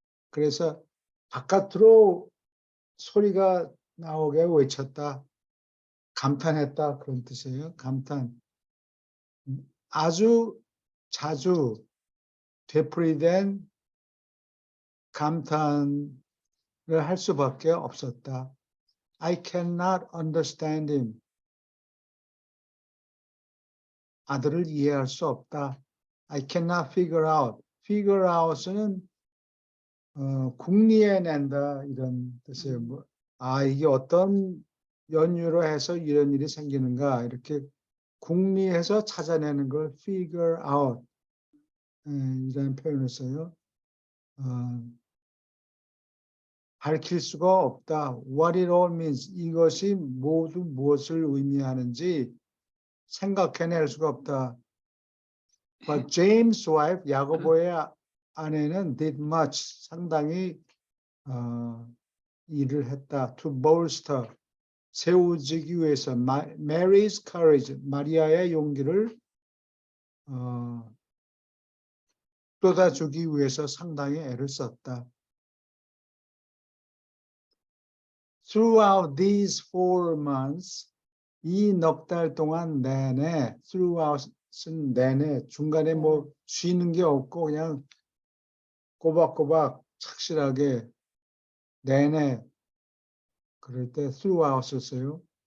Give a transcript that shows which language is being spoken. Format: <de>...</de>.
<ko>그래서 바깥으로 소리가 나오게 외쳤다. 감탄했다 그런 뜻이에요. 감탄. 아주 자주 되풀이된 감탄을 할 수밖에 없었다.</ko> <en>I cannot understand him.</en> <ko>아들을 이해할 수 없다.</ko> <en>I cannot figure out.</en> <ko>figure out은 궁리해낸다 이런 뜻이에요. 뭐, 이게 어떤 연유로 해서 이런 일이 생기는가 이렇게 궁리해서 찾아내는 걸</ko> <en>figure out</en> <ko>이라는 표현을 써요. 밝힐 수가 없다.</ko> <en>What it all means.</en> <ko>이것이 모두 무엇을 의미하는지 생각해낼 수가 없다.</ko> <en>But James' wife,</en> <ko>야고보의 아내는</ko> <en>did much,</en> <ko>상당히 일을 했다.</ko> <en>To bolster,</en> <ko>세워지기 위해서</ko> <en>Mary's courage,</en> <ko>마리아의 용기를 쏟아주기 위해서 상당히 애를 썼다.</ko> <en>Throughout these 4 months,</en> <ko>이 넉 달 동안 내내, throughout은 내내, 중간에 뭐 쉬는 게 없고 그냥 꼬박꼬박 착실하게 내내, 그럴 때 throughout 썼어요.</ko>